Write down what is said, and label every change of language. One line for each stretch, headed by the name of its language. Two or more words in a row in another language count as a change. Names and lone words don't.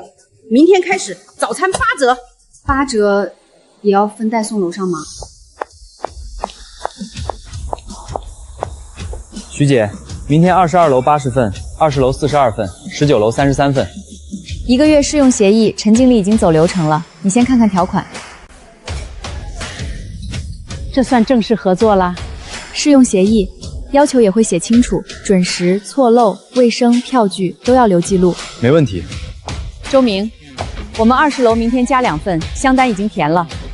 Chinese: 明天开始早餐8折，8折也要分带送楼上吗？徐姐，明天22楼80份，20楼42份，19楼33份。 1个月试用協議，陳經理已經走流程了，你先看看條款。這算正式合作啦？試用協議要求也會寫清楚，準時、錯漏、衛生、票據都要留記錄。沒問題。周明，我們20樓明天加2份，箱單已經填了。